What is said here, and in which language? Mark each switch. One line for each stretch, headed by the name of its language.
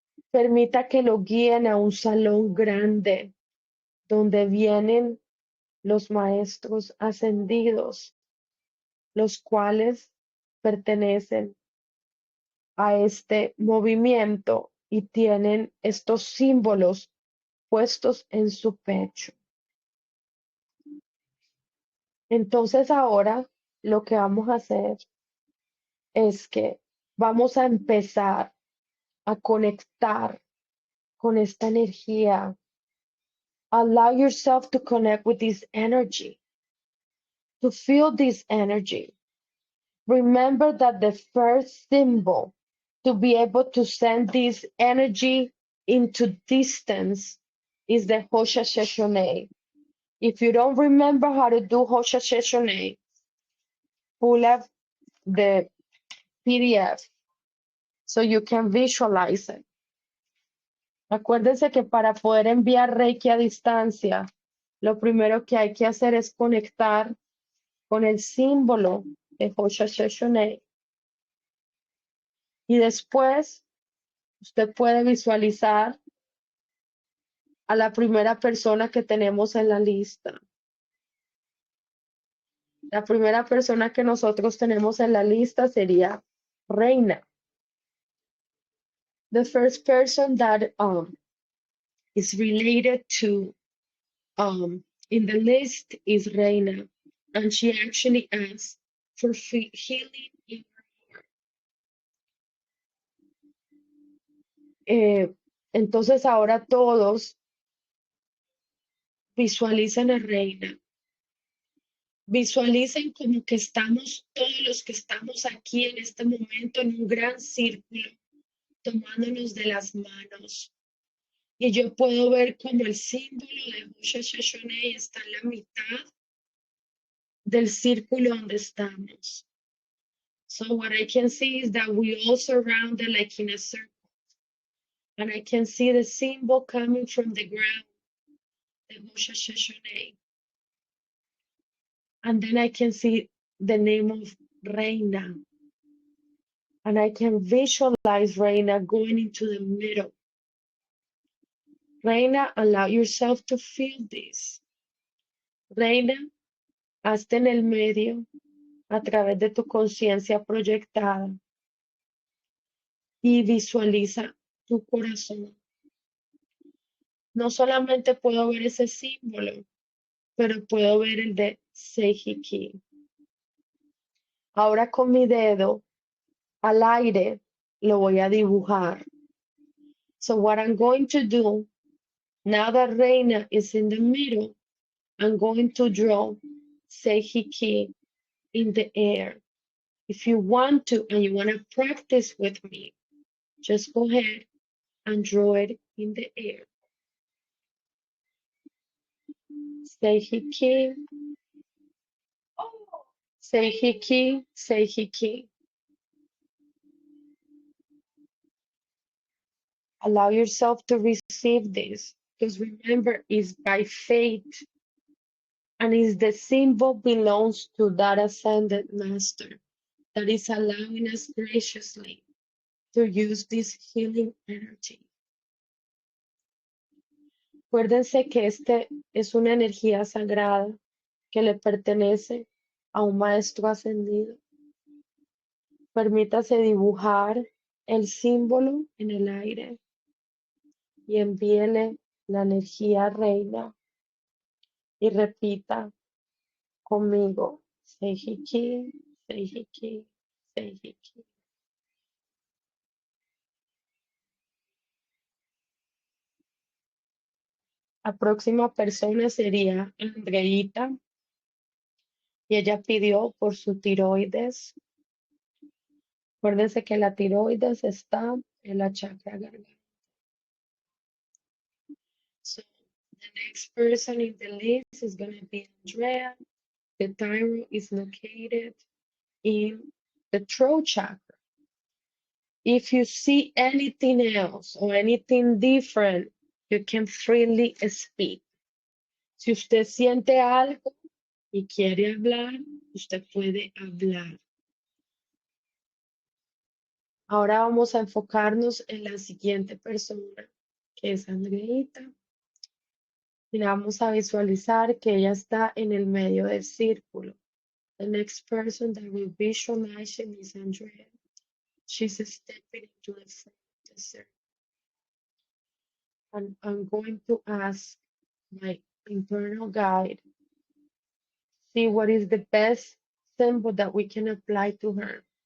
Spanish: Permita que lo guíen a un salón grande donde vienen los maestros ascendidos, los cuales pertenecen a este movimiento y tienen estos símbolos puestos en su pecho. Entonces ahora lo que vamos a hacer es que vamos a empezar a conectar con esta energía.
English: Allow yourself to connect with this energy, to feel this energy. Remember that the first symbol to be able to send this energy into distance is the Hosha Sheshonei. If you don't remember how to do Hosha Sheshonei, pull up the PDF so you can visualize it.
Spanish: Acuérdense que para poder enviar Reiki a distancia, lo primero que hay que hacer es conectar con el símbolo de Hosha Sheshonei. Y después, usted puede visualizar a la primera persona que tenemos en la lista. La primera persona que nosotros tenemos en la lista sería Reina.
English: The first person that is related to In the list is Reina, and she actually asks for healing in her heart.
Spanish: Entonces ahora todos visualicen a Reina. Visualicen como que estamos, todos los que estamos aquí en este momento, en un gran círculo, tomándonos de las manos. Y yo puedo ver como el símbolo de Hoshe Shoshone está en la mitad del círculo donde estamos.
English: So what I can see is that we all surrounded like in a circle. And I can see the symbol coming from the ground, the Hoshe Shoshone. And then I can see the name of Reina. And I can visualize Reina going into the middle. Reina, allow yourself to feel this.
Spanish: Reina, hazte en el medio a través de tu conciencia proyectada y visualiza tu corazón. No solamente puedo ver ese símbolo, pero puedo ver el de Seihiki. Ahora con mi dedo al aire lo voy a dibujar.
English: So what I'm going to do, now that Reina is in the middle, I'm going to draw Seihiki in the air. If you want to and you want to practice with me, just go ahead and draw it in the air. Seihiki, Seihiki, Seihiki. Allow yourself to receive this, because remember, it's by faith, and is the symbol belongs to that ascended master that is allowing us graciously to use this healing energy.
Spanish: Acuérdense que este es una energía sagrada que le pertenece a un maestro ascendido. Permítase dibujar el símbolo en el aire y envíele la energía reina y repita conmigo, Seihiki, Seihiki, Seihiki. La próxima persona sería Andreita y ella pidió por su tiroides. Acuérdense que la tiroides está en la chakra garganta.
English: So the next person in the list is going to be Andrea. The thyroid is located in the throat chakra. If you see anything else or anything different, you can freely speak.
Spanish: Si usted siente algo y quiere hablar, usted puede hablar. Ahora vamos a enfocarnos en la siguiente persona, que es Andreita. Y la vamos a visualizar que ella está en el medio del círculo.
English: The next person that will visualize is Andrea. She's stepping into the front of the circle. And I'm going to ask my internal guide, see what is the best symbol that we can apply to her.